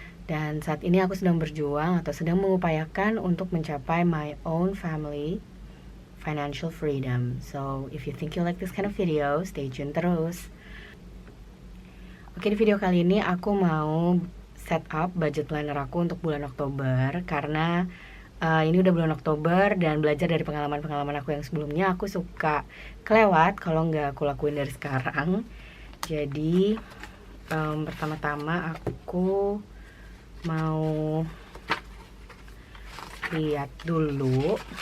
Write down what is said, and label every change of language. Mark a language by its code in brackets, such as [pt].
[id] Dan saat ini aku sedang berjuang atau sedang mengupayakan untuk mencapai [en] my own family financial freedom. So, if you think you like this kind of video, stay tune terus. [id] Oke, di video kali ini aku mau set up budget planner aku untuk bulan Oktober karena ini udah bulan Oktober dan belajar dari pengalaman-pengalaman aku yang sebelumnya, aku suka kelewat kalau nggak aku lakuin dari sekarang. Jadi pertama-tama aku mau lihat dulu.